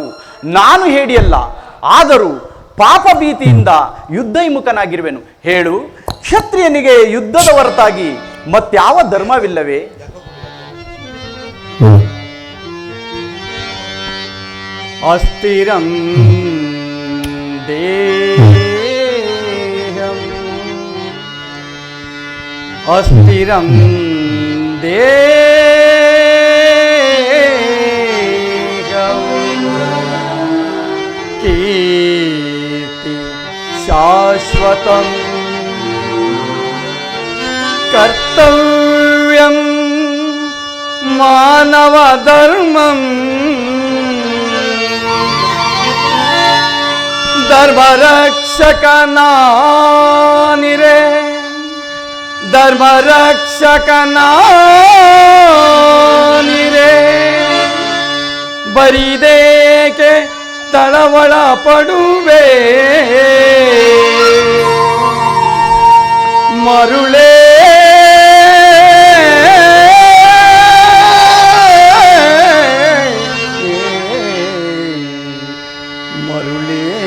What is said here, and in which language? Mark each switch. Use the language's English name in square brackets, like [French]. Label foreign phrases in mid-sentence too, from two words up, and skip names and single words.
[Kannada] ನಾನು ಹೇಡಿಯಲ್ಲ, ಆದರೂ ಪಾಪ ಭೀತಿಯಿಂದ ಯುದ್ಧವಿಮುಖನಾಗಿರುವೆನು. ಹೇಳು, ಕ್ಷತ್ರಿಯನಿಗೆ ಯುದ್ಧದ ಹೊರತಾಗಿ ಮತ್ಯಾವ ಧರ್ಮವಿಲ್ಲವೇ? [Sanskrit] ಅಸ್ಥಿರಂ ದೇಹಂ ಅಸ್ಥಿರಂ ದೇಹಂ ಕೀರ್ತಿ ಶಾಶ್ವತಂ ಕರ್ತವ್ಯಂ ಮಾನವ ಧರ್ಮಂ [Kannada] ಧರ್ಮರಕ್ಷಕನಾನಿರೆ ಧರ್ಮರಕ್ಷಕನಾನಿರೆ ಬರಿದೇಕೆ ತಳವಳ ಪಡುವೆ ಮರುಳೇ ಮರುಳೇ.